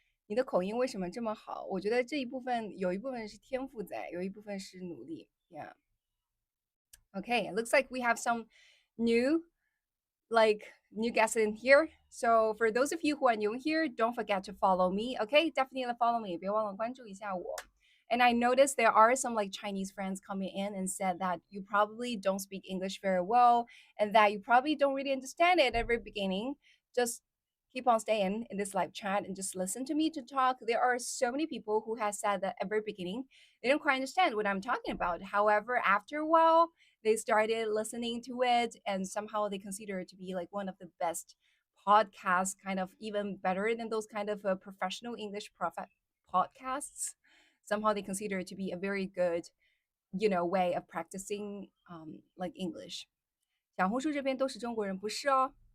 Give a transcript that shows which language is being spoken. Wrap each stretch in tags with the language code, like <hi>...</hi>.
<zh>你的口音为什么这么好？我觉得这一部分有一部分是天赋在，有一部分是努力。</zh> <en>Yeah. Okay, it looks like we have some new like new guests in here. So for those of you who are new here, don't forget to follow me. Okay, definitely follow me.</en> <zh>别忘了关注一下我。</zh> <en>And I noticed there are some like Chinese friends coming in and said that you probably don't speak English very well and that you probably don't really understand it at the very beginning. Just keep on staying in this live chat and just listen to me to talk. There are so many people who have said that at the very beginning they don't quite understand what I'm talking about. However, after a while, they started listening to it and somehow they consider it to be like one of the best podcasts, kind of even better than those kind of professional English podcasts. Somehow they consider it to be a very good, way of practicing like English.</en> <zh>小红书这边都是中国人，不是哦。</zh>